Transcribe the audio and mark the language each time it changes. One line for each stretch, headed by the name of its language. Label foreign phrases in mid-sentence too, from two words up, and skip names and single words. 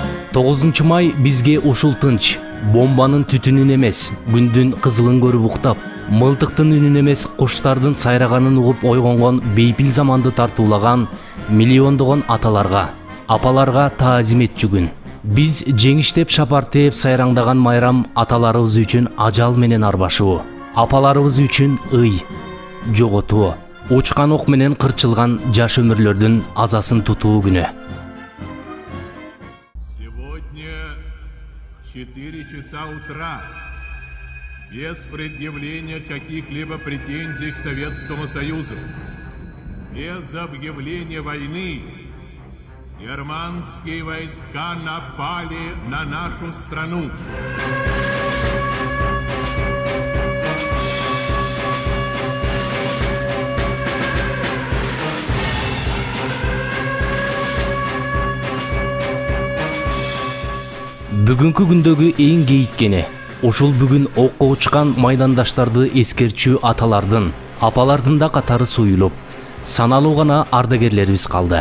Kyrgyz: 9 май бизге ушул тынч, бомбанын түтүнүн эмес, күндүн кызылын көрүп уктап, мылтыктын үнүн эмес, куштардын сайраганын угуп ойгонгон бейпил заманды тартуулаган миллиондогон аталарга, апаларга таазим этчү күн. Биз жеңиштеп шапартеп сайраңдаган майрам аталарыбыз үчүн ажал менен арбашуу, апаларыбыз үчүн ый, жоготуу, учкан ок менен кырчылган жаш өмүрлөрдүн азасын тутуу күнү.
Russian: Сегодня в 4 часа утра, без предъявления каких-либо претензий к Советскому Союзу, без объявления войны, германские войска напали на нашу страну.
Kyrgyz: Бүгүнкү күндөгү эң кейиткени, ушул бүгүн окко учкан майдандаштарды эскерчүү аталардын, апалардын да катары суюлуп, саналуу гана ардагерлерибиз калды.